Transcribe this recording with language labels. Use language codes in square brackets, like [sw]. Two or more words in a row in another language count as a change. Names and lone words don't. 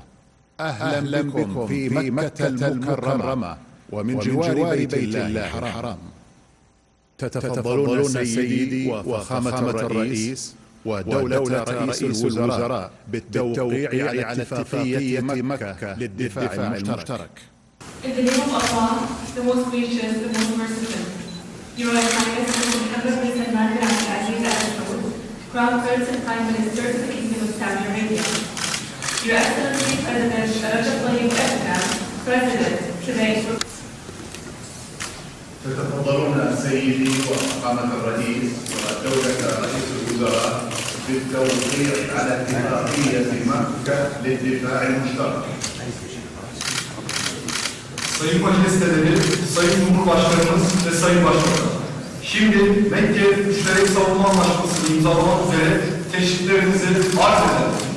[ar] أهلا بكم في مكة المكرمة ومن جوار بيت الله الحرام. تتفضلون سيدي وفخامة الرئيس ودولة رئيس الوزراء بالتوقيع على اتفاقية مكة للدفاع المشترك. [en] In the name of Allah, the most gracious, the most merciful, Your Royal Highness, Muhammad bin Salman bin Abdul Aziz Al Saud, Crown Prince and Prime Minister to the Kingdom of Saudi Arabia. Your Excellency President Recep Tayyip Erdogan, President today. [ar] تتفضلون سيدي وفخامة الرئيس ودولة رئيس الوزراء بالتوقيع على اتفاقية مكة للدفاع المشترك. [tr] Sayın Majesteleri, Sayın Cumhurbaşkanımız ve Sayın Başbakan, şimdi Mekke Müşterek Savunma Anlaşması'nı imzalamak üzere teşriflerinizi arz ederim.